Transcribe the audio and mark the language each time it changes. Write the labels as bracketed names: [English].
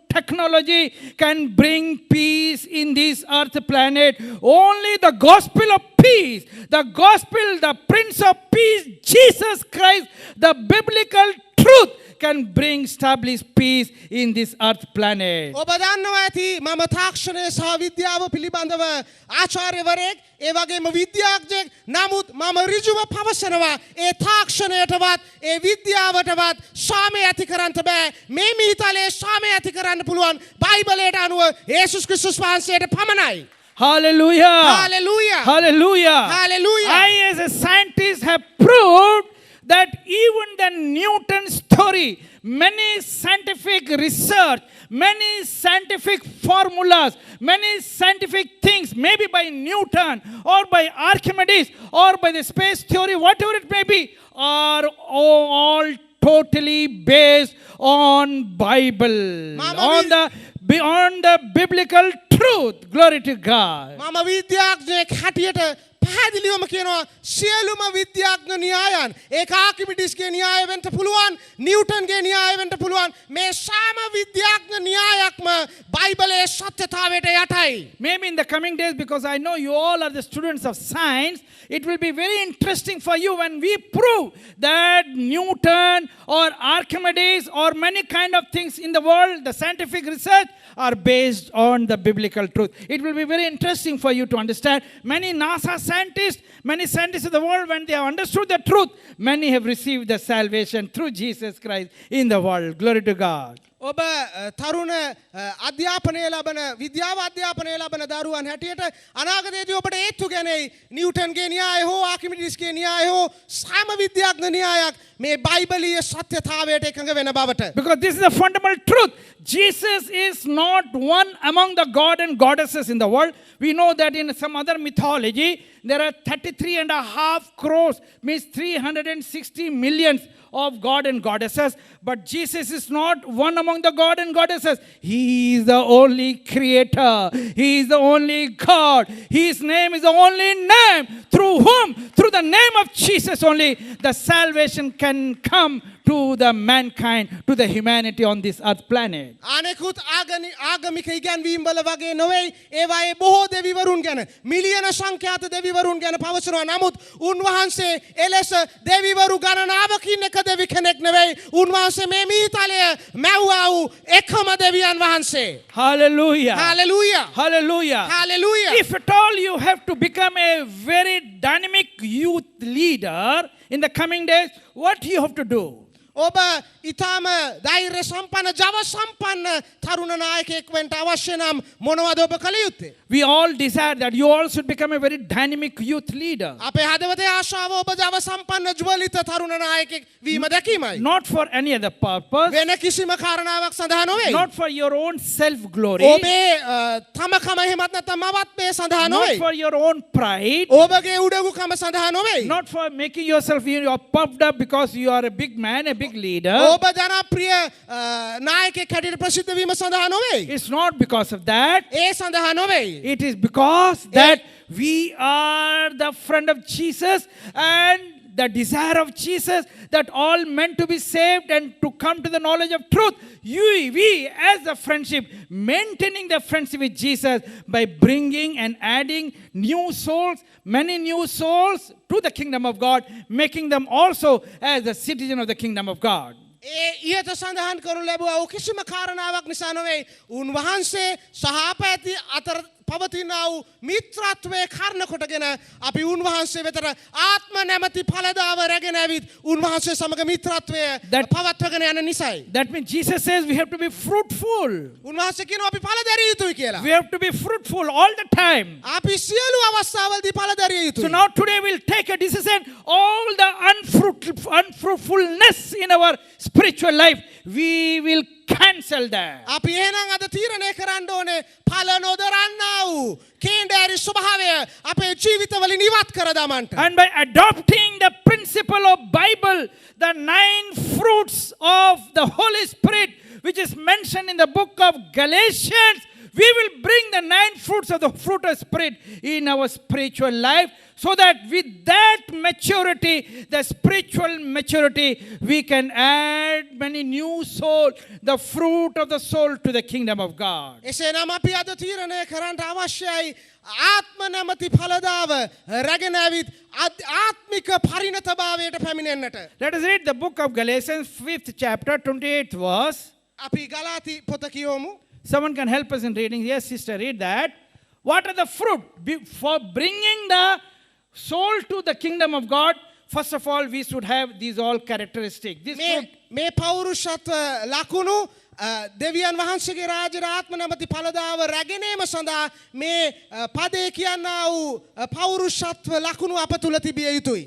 [English] technology can bring peace in this earth planet. Only the gospel of peace, the gospel, the Prince of Peace, Jesus Christ, the biblical truth can bring establish peace in this earth planet. [Sinhala] ඔබ දන්නවා ඇති මම තාක්ෂණය සහ විද්‍යාව පිළිබඳව ආචාර්යවරයෙක් ඒ වගේම විද්‍යාඥයෙක් නමුත් මම ඍජුව පවසනවා ඒ තාක්ෂණයටවත් ඒ විද්‍යාවටවත් සාමය ඇති කරන්න බෑ මේ මිහිතලේ සාමය ඇති කරන්න පුළුවන් බයිබලයට අනුව යේසුස් ක්‍රිස්තුස් වහන්සේට පමණයි. [English] Hallelujah. Hallelujah. Hallelujah. Hallelujah. I as a scientist have proved that even the Newton story, many scientific research, many scientific formulas, many scientific things, maybe by Newton or by Archimedes or by the space theory, whatever it may be, are all totally based on Bible, on the biblical truth. Glory to God. [Sinhala] මම විද්‍යාඥයෙක් හැටියට පැහැදිලිවම කියනවා සියලුම විද්‍යාඥ න්‍යායන් ඒක ආකිමිඩිස්ගේ න්‍යාය වෙන්න පුළුවන් නිව්ටන්ගේ න්‍යාය වෙන්න පුළුවන් මේ සෑම විද්‍යාඥ න්‍යායක්ම බයිබලයේ සත්‍යතාවයට යටයි. [English] Maybe in the coming days, because I know you all are the students of science, it will be very interesting for you when we prove that Newton or Archimedes or many kind of things in the world, the scientific research, are based on the biblical truth. It will be very interesting for you to understand. Many NASA scientists, many scientists of the world, when they have understood the truth, many have received the salvation through Jesus Christ in the world. Glory to God. [Sinhala] ඔබ තරුණ අධ්‍යාපනය ලබන විද්‍යාව අධ්‍යාපනය ලබන දරුවන් හැටියට අනාගතයේදී ඔබට ඒත්තු ගැනෙයි නිව්ටන්ගේ න්‍යාය හෝ ආකිමිඩිස්ගේ න්‍යාය හෝ සෑම විද්‍යාඥ න්‍යායක් මේ බයිබලීය සත්‍යතාවයට එකඟ වෙන බවට. [English] Because this is the fundamental truth. Jesus is not one among the god and goddesses in the world. We know that in some other mythology, there are 33.5 crores, means 360 millions of god and goddesses. But Jesus is not one among the god and goddesses. He is the only creator. He is the only God. His name is the only name through whom, through the name of Jesus only, the salvation can come to the mankind, to the humanity on this earth planet. [Sinhala] අනෙකුත් ආගමික ඉගැන්වීම් වල වගේ නොවේ ඒවායේ බොහෝ දෙවිවරුන් ගැන මිලියන සංඛ්‍යාත දෙවිවරුන් ගැන පවසනවා නමුත් උන්වහන්සේ එලෙස දෙවිවරු ගණනාවකින් එක දෙවි කෙනෙක් නෙවෙයි උන්වහන්සේ මේ මිහිතලය මැව්වා වූ එකම දෙවියන් වහන්සේ. [English] Hallelujah. Hallelujah. Hallelujah. Hallelujah. If at all you have to become a very dynamic youth leader in the coming days, what do you have to do? [Sinhala] ඔබ ඊටම ධෛර්ය සම්පන්න ජව සම්පන්න තරුණ නායකයෙක් වෙන්න අවශ්‍ය නම් මොනවද ඔබ කළ යුත්තේ? [English] We all desire that you all should become a very dynamic youth leader. [Sinhala] අපේ හදවතේ ආශාව ඔබ ජව සම්පන්න ජ්වලිත තරුණ නායකයෙක් වීම දැකීමයි. [English] Not for any other purpose. [Sinhala] වෙන කිසිම කාරණාවක් සඳහා නොවේ. [English] Not for your own self glory. [Sinhala] ඔබේ තමකම එහෙමත් නැත්නම් මවත්මය සඳහා [English] Not [Sinhala] නොවේ. [English] for your own pride. [Sinhala] ඔබගේ උඩඟුකම සඳහා නොවේ. [English] Not for making yourself you are puffed up because you are a big man, a big leader. [Sinhala] ඔබ ජනප්‍රිය නායකයෙක් හැටියට ප්‍රසිද්ධ වීම සඳහා නොවේ. [English] It's not because of that. [Sinhala] ඒ සඳහා නොවේ. [English] It is because that we are the friend of Jesus and the desire of Jesus that all men to be saved and to come to the knowledge of truth. We as the friendship, maintaining the friendship with Jesus by bringing and adding new souls, many new souls to the kingdom of God, making them also as a citizen of the kingdom of God. [Sinhala] ඊට සඳහන් කරනු ලැබුවා කිසිම කාරණාවක් නිසා නොවේ උන්වහන්සේ සහාපැති අතර පවතිනා වූ මිත්‍රත්වයේ කාරණ කොටගෙන අපි උන්වහන්සේ වෙතට ආත්ම නැමැති ඵලදාව රැගෙන ඇවිත් උන්වහන්සේ සමග මිත්‍රත්වය පවත්වගෙන යන නිසායි. [English] That means Jesus says we have to be fruitful. [Sinhala] උන්වහන්සේ කියනවා අපි ඵල දැරිය යුතුයි කියලා. [English] We have to be fruitful all the time. [Sinhala] අපි සියලු අවස්ථාවලදී ඵල දැරිය යුතුයි. [English] So now today we'll take a decision. All the unfruitfulness in our spiritual life, we will cancel that. [Sinhala] අපි එහෙනම් අද තීරණය කරන්න ඕනේ ඵල නොදරන්නා වූ කේන්දෑරි ස්වභාවය අපේ ජීවිතවලින් ඉවත් කර දමන්න. [English] And by adopting the principle of Bible, the 9 fruits of the Holy Spirit, which is mentioned in the book of Galatians, we will bring the 9 fruits of the fruit of Spirit in our spiritual life so that with that maturity, the spiritual maturity, we can add many new soul, the fruit of the soul to the kingdom of God. [Sinhala] එසේනම් අපි අද තීරණය කරන්න අවශ්‍යයි ආත්ම නැමැති ඵලදාව රැගෙන ඇවිත් ආත්මික පරිණතභාවයට පැමිණෙන්නට. [English] Let us read the book of Galatians, 5th chapter, 28th verse. [Sinhala] අපි ගලාති පොත කියවමු. [English] Someone can help us in reading. Yes, sister, read that. What are the fruit for bringing the soul to the kingdom of God? First of all, we should have these all characteristics. This fruit, [Sinhala] මේ පෞරුෂත්ව ලකුණු දෙවියන් වහන්සේගේ රාජ්‍ය ආත්ම නැමැති ඵලදාව රැගෙනීම සඳහා මේ පදේ කියනා වූ පෞරුෂත්ව ලකුණු අප තුල තිබිය යුතුයි.